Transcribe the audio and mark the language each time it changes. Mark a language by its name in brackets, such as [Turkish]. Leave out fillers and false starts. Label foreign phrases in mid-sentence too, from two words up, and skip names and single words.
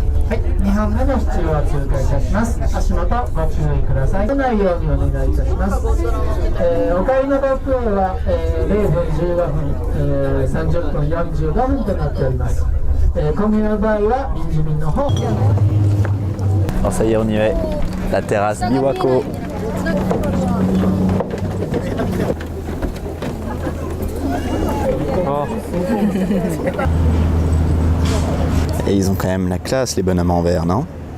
[Japanese] はい、2班目の支柱は通過いたします。足元ご注意ください。出ないようにお願いいたします。お帰りのロープウェイは、0分15分、30分45分となっております。混みの場合は臨時便の方。 [French] Alors ça y est, on y est. La terrasse Biwako. Et ils ont quand même la classe, les bonhommes en verre, non?